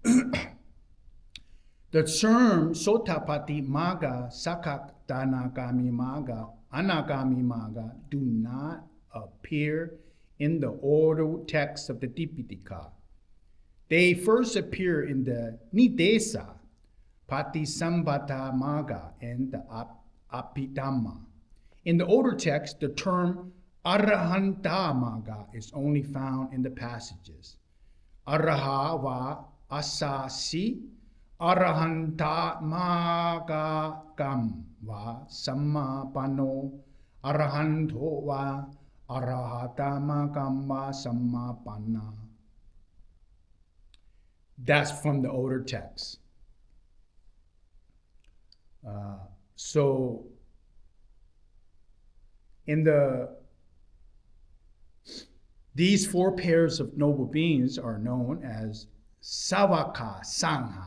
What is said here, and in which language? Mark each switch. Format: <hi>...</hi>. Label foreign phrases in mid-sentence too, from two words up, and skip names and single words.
<en>The term</en> <pi>Sotapati Magga, Sakadagami Magga, Anagami Magga</pi> <en>do not appear in the order text of the Tipitaka. They first appear in the Nidesa, Patisambhata Magga, and the Buddhadhamma. In the older text, the term</en> <pi>Arahanta Magga</pi> <en>is only found in the passages.</en> <pi>Araha va asasi, Arahanta Magga gam va sammapano, Arahanto va Arahatama gam va sammapanna.</pi> <en>That's from the older text. So in these 4 pairs of noble beings are known as</en> <pi>Savaka Sangha.</pi>